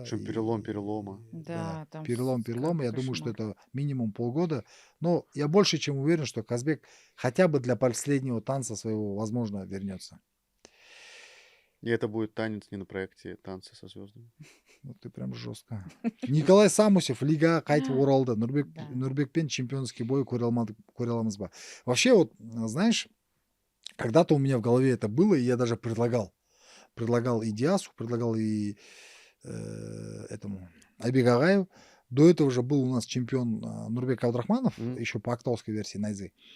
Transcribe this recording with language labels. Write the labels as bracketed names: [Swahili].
[Russian] Причем перелом перелома. Да, там перелом. Я думаю, что кошмар. это минимум полгода. Но я больше чем уверен, что Казбек хотя бы для последнего танца своего, возможно, вернется. И это будет танец не на проекте «Танцы со звездами». Ну, ты прям жестко. [Kazakh] Николай Самусев, лига қайтып оралды. [Russian] Да. [Kazakh] Нурбекпен [Russian] чемпионский бой [Kazakh] көре аламыз ба. [Russian] Вообще, вот, знаешь, когда-то у меня в голове это было, и я даже предлагал и Диасу, предлагал и этому Айбек Агаеву. До этого уже был у нас чемпион Нурбек Абдрахманов, еще по актовской версии Найзы.